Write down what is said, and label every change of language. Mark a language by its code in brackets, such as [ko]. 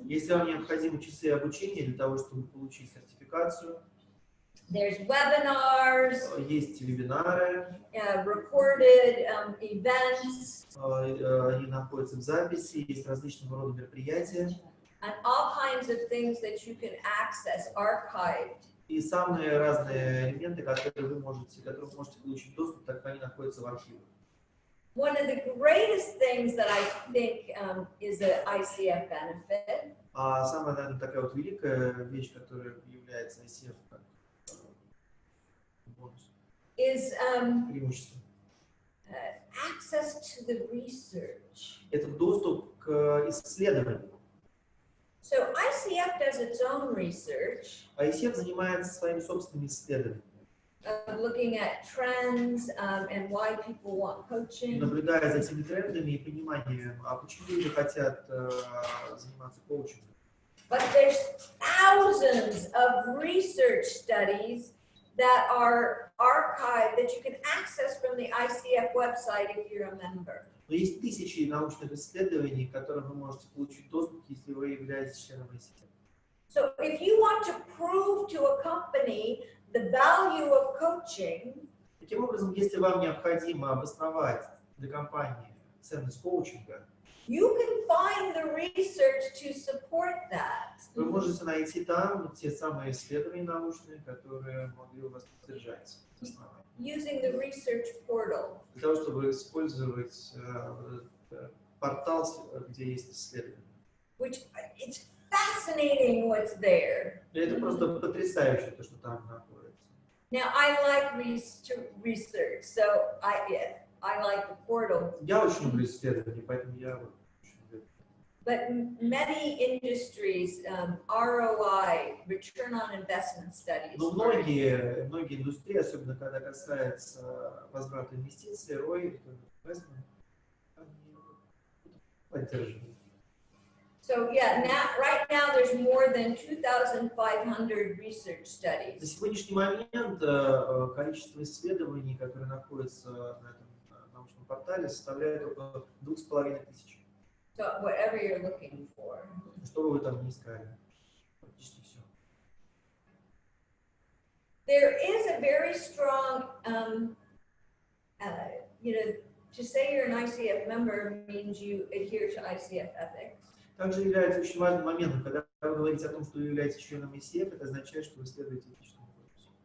[ru] Если вам необходимы часы обучения для того, чтобы получить сертификацию, [en] there's webinars, [ru] есть вебинары, [en] recorded events, [ru] они находятся в записи, есть различного рода мероприятия, [en] and all kinds of things that you can access archived. [ru] И самые разные элементы, которые вы можете получить доступ, так как они находятся в архивах. [en] One of the greatest things that I think is an ICF benefit. [ru] А самая, наверное, такая вот великая вещь, которая является ICF как бонус, преимущество. [en] Access to the research. [ru] Это доступ к исследованию. [en] So ICF does its own research. [ru] ICF занимается своими собственными исследованиями. [en] Looking at trends and why people want coaching. [ru] Наблюдая за этими трендами и пониманием, а почему люди хотят заниматься коучингом. [en] But there's thousands of research studies that are archived that you can access from the ICF website if you're a member. [ru] Но есть тысячи научных исследований, к которым вы можете получить доступ, если вы являетесь членом ICF. [en] So if you want to prove to a company the value of coaching, [ru] таким образом, если вам необходимо обосновать для компании ценность коучинга, [en] you can find the research to support that. [ru] Вы можете найти там те самые исследования научные, которые могли у вас поддержать основание. [en] Using the research portal. [ru] Для того, чтобы использовать портал, где есть исследования. [en] Which it's fascinating what's there. [ru] И это просто потрясающе, то, что там находится. [en] Now I like research, so I like the portal. [ru] Я очень люблю исследования, поэтому я очень люблю. [en] But many industries, ROI, return on investment studies. [ru] Но многие индустрии, особенно когда касается возврата инвестиций, ROI, они поддерживают. [en] So yeah, right now there's more than 2,500 research studies. [ru] На сегодняшний момент количество исследований, которые находятся на этом научном портале, составляет около 2500. [en] So whatever you're looking for. [ru] Что бы вы там ни искали, практически все. [en] There is a very strong, to say you're an ICF member means you adhere to ICF ethics. [ru] Также является очень важным моментом, когда вы говорите о том, что вы являетесь членом ICF, это означает, что вы следуете этичному кодексу.